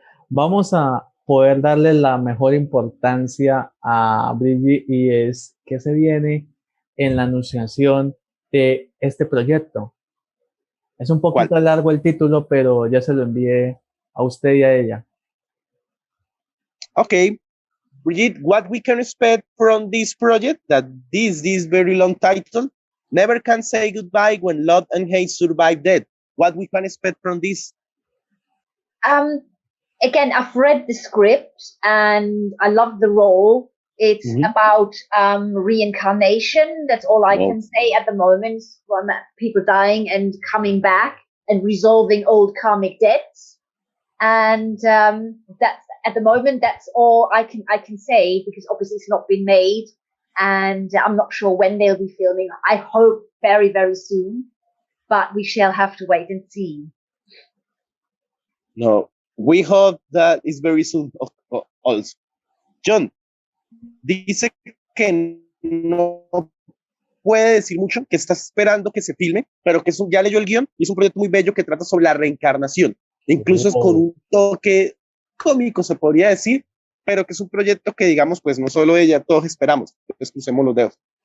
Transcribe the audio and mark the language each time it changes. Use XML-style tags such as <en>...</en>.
<es>Vamos a poder darle la mejor importancia a Brigitte y es que se viene en la anunciación de este proyecto. Es un poquito largo el título, pero ya se lo envié a usted y a ella.</es> <en>Okay, Brigitte, what we can expect from this project, that this very long title, never can say goodbye when love and hate survive death. What we can expect from this? Again, I've read the script and I love the role. It's about reincarnation. That's all I can say at the moment. People dying and coming back and resolving old karmic debts. And that's at the moment. That's all I can say, because obviously it's not been made, and I'm not sure when they'll be filming. I hope very, very soon, but we shall have to wait and see. No, we hope that it's very soon also.</en> <es>John, dice que no puede decir mucho, que está esperando que se filme, pero que ya leyó el guión y es un proyecto muy bello que trata sobre la reencarnación. Incluso es con un toque cómico, se podría decir, pero que es un proyecto que, digamos, pues no solo ella, todos esperamos. Pues crucemos los dedos.</es>